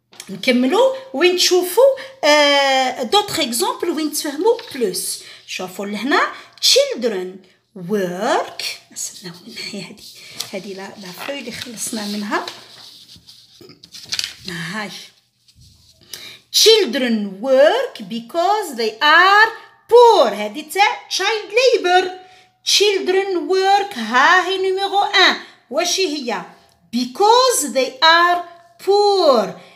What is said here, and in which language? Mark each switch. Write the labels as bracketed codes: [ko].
[ar] نكملوا وين تشوفوا [fr] d'autres exemples [ar] وين تفهموا plus. شوفوا لهنا [en] children work. [ar] استناو هذه لا فوي اللي خلصنا منها. [en] هاي children work because they are poor. [ar] هذه تاع [en] child labor. children work [ar] ها هي نيميرو 1. واش هي؟ [en] because they are poor.